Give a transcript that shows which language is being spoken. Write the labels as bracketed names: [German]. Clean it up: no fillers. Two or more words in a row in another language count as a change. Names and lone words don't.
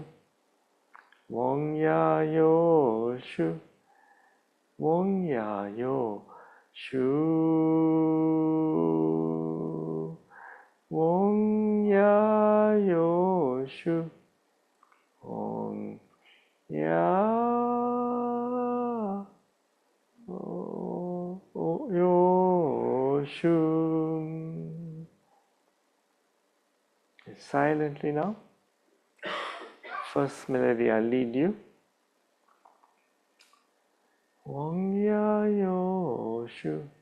[Chinese] Wong Ya Yo Shu. Wong Ya Yo Shu. Wong Ya Yo Shu. Wong Ya Yo Shu. [English] Silently now. First melody, I'll lead you. [Chinese] Wong Ya Yo Shu.